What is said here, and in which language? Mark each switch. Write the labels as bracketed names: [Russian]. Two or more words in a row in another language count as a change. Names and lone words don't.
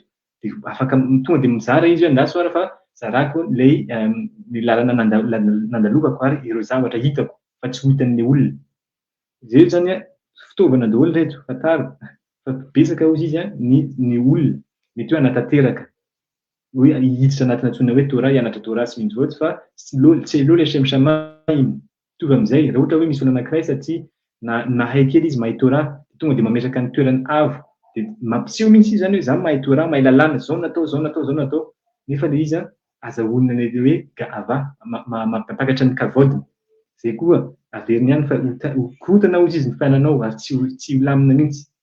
[Malagasy] dia afaka tonga dia mizara izy hoe andasoara fa zarako ilay ny lalana nandalokako ary ireo zavatra hitako fa tsy ho hitan'ilay olona zay zany fitaovana daholo reto fataro fa betsaka ozy izy ny olona mety hoe anatanteraka hoe hiditra anatina antsoina hoe Torah hianatra Torah sy mitzvot fa tsy [Hebrew] לא לשם שמים [Malagasy] mitovy amin'izay raha ohatra hoe misy olona anankiray satria nahay kely izy mahay Torah tonga dia mametraka ny toerany avo dia mampiseho mihitsy izy zany hoe zaho mahay Torah mahay lalàna zao natao nefa le izy azahoana ny hoe ga'ava mampakatra ny kavodiny zay koa averiny ihany fa korotana ozy izy ny fiainanao ary tsy lamina mihitsy